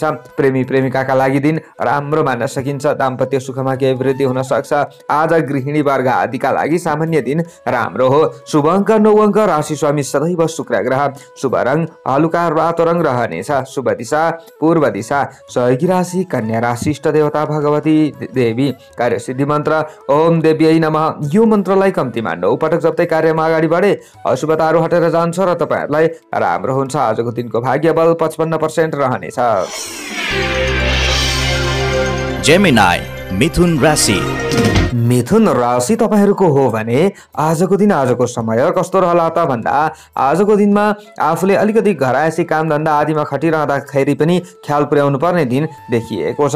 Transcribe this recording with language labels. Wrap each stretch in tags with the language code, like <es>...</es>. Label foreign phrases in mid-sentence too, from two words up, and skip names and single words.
<ne>प्रेमी प्रेमिकाका लागि दिन राम्रो मान्न सकिन्छ। दाम्पत्य सुखमा केही वृद्धि हुन सक्छ। आज गृहिणी वर्ग आदिका लागि सामान्य दिन राम्रो हो। शुभ अङ्क 9 अङ्क। राशि स्वामी सदैव शुक्र ग्रह। शुभ रङ हलुका रातो रङ रहनेछ। शुभ दिशा पूर्व दिशा। सहयोगी राशि कन्या राशि। इष्ट देवता भगवती देवी। कार्यसिद्धि मन्त्र ओम देव्यै नमः। यो मन्त्रलाई कम्तीमा 9 पटक जप्दै कार्यमा अगाडि बढे अशुभताहरू हटेर जान्छ र तपाईँहरूलाई राम्रो हुन्छ। आजको दिनको भाग्य बल 55% रहनेछ। जेमिनाई मिथुन राशि। मिथुन राशि तपाईँहरूको हो भने आजको दिन आजको समय कस्तो रहला त भन्दा आजको दिनमा आफूले अलिकति घरायसी कामधन्दा आदिमा खटिरहँदाखेरि पनि ख्याल पुर्याउनु पर्ने दिन देखिएको छ।</ne>